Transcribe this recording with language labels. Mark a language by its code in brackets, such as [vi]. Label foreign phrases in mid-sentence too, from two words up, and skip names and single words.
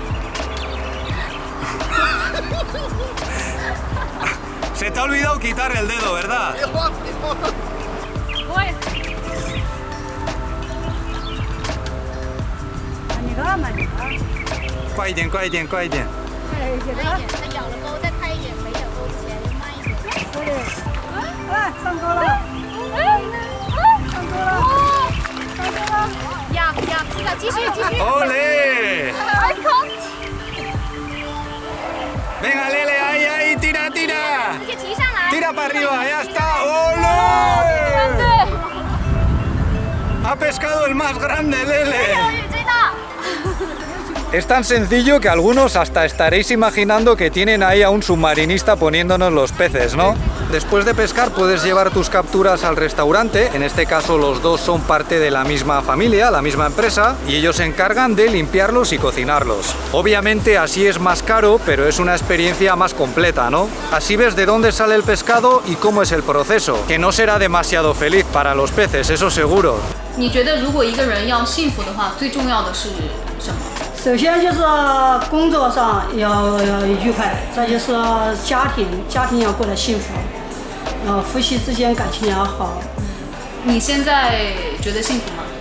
[es] Se te ha olvidado quitar el dedo, ¿verdad? Cuiden, cuiden, cuiden. [zh] 快一点，它咬了钩，再快一点，没咬钩之前就慢一点。哎，上钩了，上钩了，呀，是的，继续继续。 [es] ¡Ole! [en] I can't。 [es] Venga, Lele, ahí, ahí, tira, tira. [zh] 你提上来。 [es] Tira para arriba, ya está. ¡Ole! Ha pescado el más grande, Lele. [zh] 最大。 [es] Es tan sencillo que algunos hasta estaréis imaginando que tienen ahí a un submarinista poniéndonos los peces, ¿no? Después de pescar puedes llevar tus capturas al restaurante, en este caso los dos son parte de la misma familia, la misma empresa, y ellos se encargan de limpiarlos y cocinarlos. Obviamente así es más caro, pero es una experiencia más completa, ¿no? Así ves de dónde sale el pescado y cómo es el proceso, que no será demasiado feliz para los peces, eso seguro. [zh] 你觉得如果一个人要幸福的话，最重要的是什么？首先就是工作上要愉快，再就是家庭要过得幸福，夫妻之间感情要好。你现在觉得幸福吗？